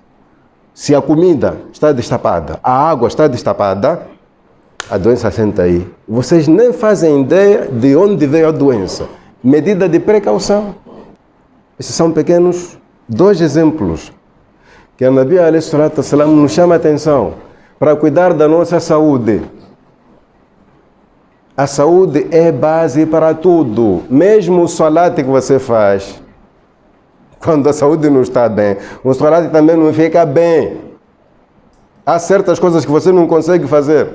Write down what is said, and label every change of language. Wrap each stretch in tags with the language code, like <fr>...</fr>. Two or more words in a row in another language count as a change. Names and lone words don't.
<pt>Se a comida está destapada, a água está destapada, a doença senta aí. Vocês nem fazem ideia de onde veio a doença. Medida de precaução. Esses são pequenos 2 exemplos que a</pt> <ar>نبي عليه الصلاة والسلام</ar> <pt>nos chama a atenção para cuidar da nossa saúde. A saúde é base para tudo. Mesmo o salat que você faz, quando a saúde não está bem, o salat também não fica bem. Há certas coisas que você não consegue fazer.</pt>